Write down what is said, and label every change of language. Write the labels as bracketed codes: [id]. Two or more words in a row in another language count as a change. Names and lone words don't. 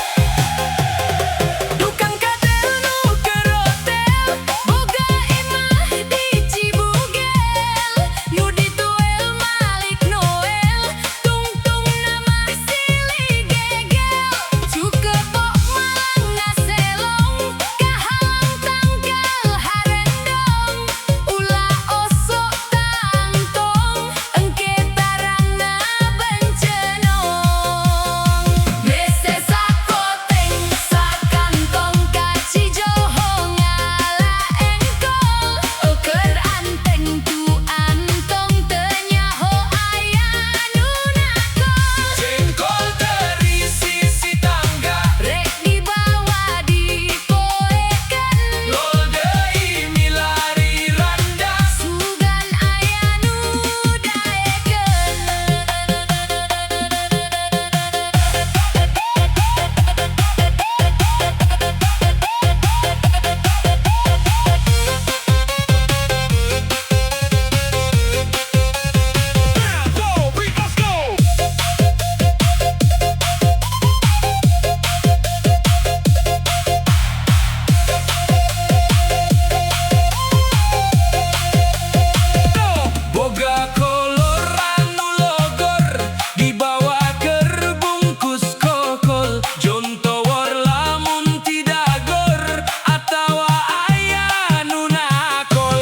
[su] Tukang katel nu kerotel boga imah di Cibugel nu dituel Malik Noel tungtung nama silih gegel cukepok malang ngaselong kahalang tanggal harendong ulah osok tangtong engke tarangna bencenong mese sakoteng sakantong kacijoho ngala engkol keur anteng tu antong teu nyaho aya nu nakol Jengkol terisi si tangga rek dibawa dipoekeun Lol deui milari randa sugan aya nu daekeun. [en] Go, beat, let's go! [su] Boga kolor anu logor dibawa keur bungkus kokol jontowor lamun tidagor atawa aya nu nakol